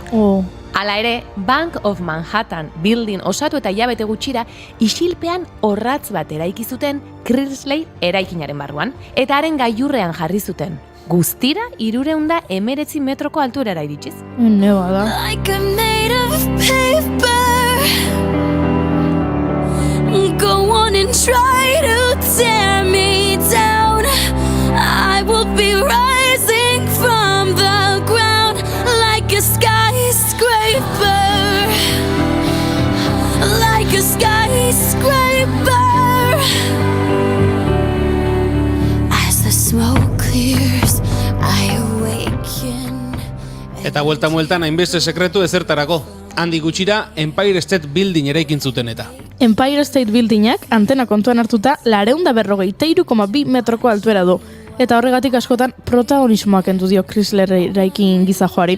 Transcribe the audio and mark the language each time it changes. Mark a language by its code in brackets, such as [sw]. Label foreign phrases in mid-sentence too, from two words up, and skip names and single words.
[eu] Hala ere, Bank of Manhattan Building osatu eta hilabete gutxira isilpean orratz bat eraiki zuten Chrysler eraikinaren barruan, eta haren gailurrean jarri zuten. Guztira 319 metroko altuerara iritsiz. Neba da. [en] Like I'm made of paper. Go on and try to tear me down. I will be rising from the ground like a skyscraper. Like a skyscraper. As the smoke clears, I awaken. [eu] Eta bueltan hainbeste sekretu ezertarako. Handi gutxira Empire State Building eraikin zuten eta. Empire State Buildingak antena kontuan hartuta 243,2 metroko altuera du, eta horregatik askotan protagonismoak kendu dio Chrysler eraikin gizajoari.